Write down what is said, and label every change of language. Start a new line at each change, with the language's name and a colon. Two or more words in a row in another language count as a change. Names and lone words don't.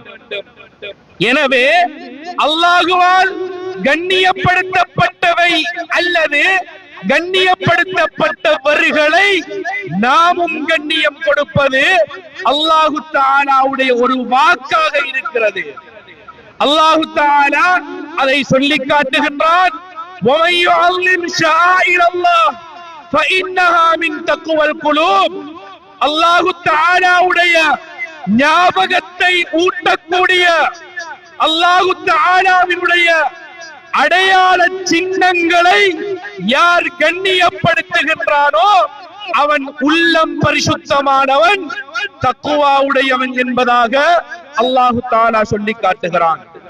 Tamil: எனவே அல்லாஹ்வால் கண்ணியப்படுத்தப்பட்டவை அல்லது கண்ணியப்படுத்தப்பட்டவர்களை நாமும் கண்ணியம் கொடுப்பது
Arabic: الله تعالى
Tamil: ஒரு வாக்காக இருக்கிறது.
Arabic: الله تعالى
Tamil: அதை சொல்லி காட்டுகின்றான்,
Arabic: وَمَن يُعَظِّمْ شَعَائِرَ اللَّهِ فَإِنَّهَا مِن تَقْوَى الْقُلُوبِ. الله تعالى
Tamil: ஞாபகத்தை ஊட்டக்கூடிய
Arabic: الله تعالى
Tamil: அடையாள சின்னங்களை யார் கண்ணியப்படுத்துகின்றானோ அவன் உள்ளம் பரிசுத்தமானவன், தக்குவாவுடையவன் என்பதாக
Arabic: الله تعالى
Tamil: சொல்லி காட்டுகிறான்.